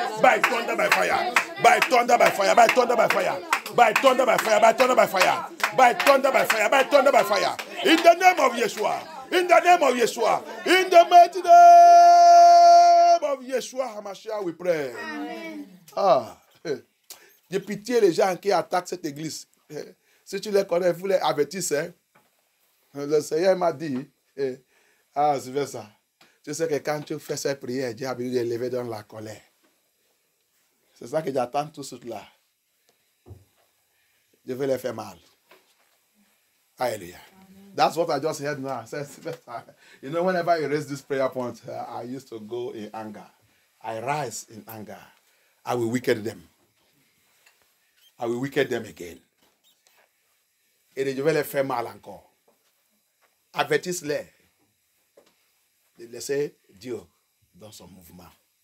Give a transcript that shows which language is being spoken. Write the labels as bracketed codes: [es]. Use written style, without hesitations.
[en] By thunder, by fire. By thunder, by fire. By thunder, by fire. By thunder, by fire. By thunder, by fire. By thunder, by fire. By thunder, by fire. In the name of Yeshua. In the name of Yeshua. In the mighty name of Yeshua HaMashiach, we pray. Amen. Ah. [fr] J'ai pitié les gens qui attaquent cette église. Si tu les connais, vous les avertissez. Le Seigneur m'a dit, c'est vrai ça. Tu sais que quand tu fais cette prière, Dieu a besoin de lever dans la colère. C'est ça que j'attends tout ce là. Je vais les faire mal. Alléluia. [en] That's what I just heard now. I said, you know, whenever I raise this prayer point, I used to go in anger. I rise in anger. I will wicked them. I will wicked them again. [fr] Et je vais les faire mal encore. Avertissez-les de laisser Dieu dans son mouvement.